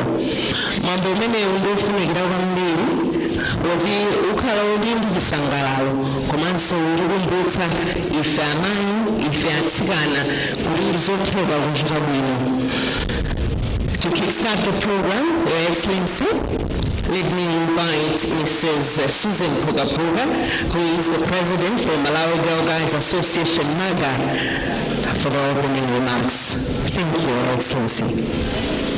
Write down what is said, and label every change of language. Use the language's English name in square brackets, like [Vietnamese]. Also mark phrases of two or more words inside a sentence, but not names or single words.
[Nyanja] Mwambo umenewu ndiofunikira kwambiri kuti ukhala uli ndi chisangalalo komanso ulikumbutsa ife amayi, ife atsikana kuti zotheka kuchita bwino. [English] To kickstart the program, Your Excellency, let me invite Mrs. Susan Pugapuga, who is the President for Malawi Girl Guides Association, MAGA, for the opening remarks. Thank you, Your Excellency.